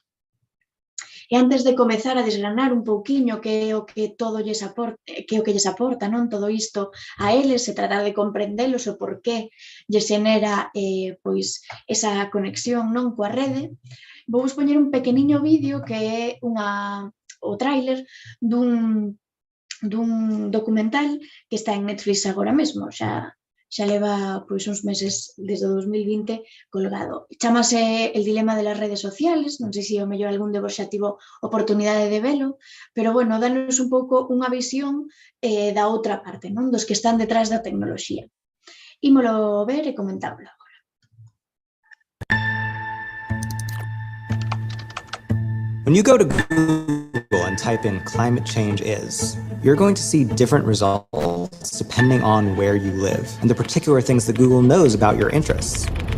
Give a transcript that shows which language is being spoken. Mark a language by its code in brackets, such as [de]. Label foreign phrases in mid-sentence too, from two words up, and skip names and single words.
[gl] E antes de comezar a desgranar un pouquiño que é o que lles aporta, non, todo isto a eles, e tratar de comprendelos o porqué lles xenera esa conexión, non, coa rede, vou poñer un pequeniño vídeo que é o tráiler dun documental que está en Netflix agora mesmo, xa leva uns meses desde o 2020 colgado. Chámase El dilema de las redes sociales, non sei se o mellor algún de vos xa tivo oportunidade de velo, pero, bueno, danos un pouco unha visión da outra parte, non, dos que están detrás da tecnoloxía. Ímolo ver e comentámoslo agora. [en] When you go to Google and type in climate change is, you're going to see different results depending on where you live and the particular things that Google knows about your interests.